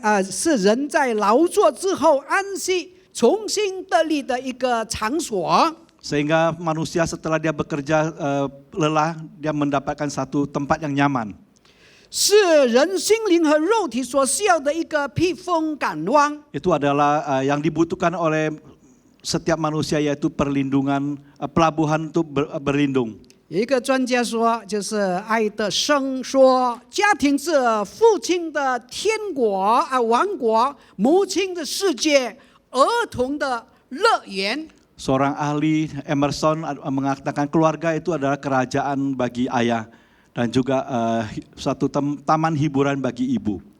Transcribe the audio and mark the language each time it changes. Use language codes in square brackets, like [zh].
[zh] 是人在劳作之后安息、重新得力的一个场所。 [id] Sehingga manusia setelah dia bekerja lelah, dia mendapatkan satu tempat yang nyaman. [zh] 是人心灵和肉体所需要的一个避风港湾。 [id] Itu adalah yang dibutuhkan oleh setiap manusia, yaitu perlindungan, pelabuhan untuk berlindung. [zh] 有一个专家说，就是爱德生说，家庭是父亲的天国王国，母亲的世界，儿童的乐园。 [id] Seorang ahli Emerson mengatakan keluarga itu adalah kerajaan bagi ayah dan juga suatu taman hiburan bagi ibu.